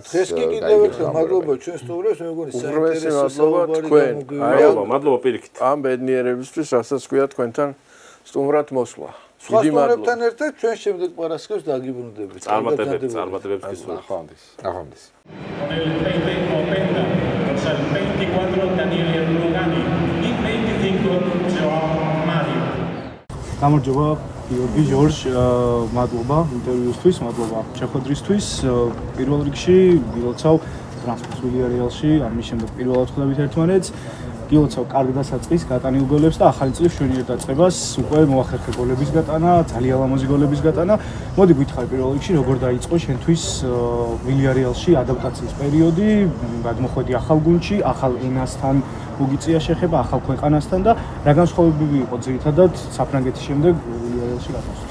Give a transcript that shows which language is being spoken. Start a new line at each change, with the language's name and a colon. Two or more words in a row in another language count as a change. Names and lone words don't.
Georgian: დღეს კი კიდევ ერთხელ მადლობა ჩვენ სტუმრებს მე მგონი საინტერესო თქვენ მადლობა პირიქით ამ ბედნიერებისთვის რასაც გვია თქვენთან სტუმრად მოსვლა სხვა სტუმრებთან ერთად ჩვენ შემდეგ პარასკევს დაგიბრუნდებით წარმატებებს გისურვებთ ნახვამდის
Spanish: Con el 30 o sea, el 24 Daniel Lugani y 25 Joao Mario.
Georgian: გამარჯობა გიორგი ჟორჟ მადლობა ინტერვიუსთვის მადლობა შეხვედრისთვის პირველ რიგში გილოცავ ტრანსფერს ვილიარეალში ამის შემდეგ პირველად ხვდებით ერთმანეთს გილოცავ კარგ დასაწყის გატანილ გოლებს და ახალი წლის ჩვენი ერთდაწყებას უკვე მოახერხე გოლების გატანა ძალიან ლამაზი გოლების გატანა მოდი გითხარი პირველ რიგში როგორ დაიწყო შენთვის ვილიარეალში ადაპტაციის პერიოდი გადმოხვედი ახალ გუნდში ახალ ენასთან უგიწია შეხება ახალ ქვეყანასთან და რა განსხვავებები იყო ძირითადად საფრანგეთის შემდეგ ვილიარეალში გადასვლას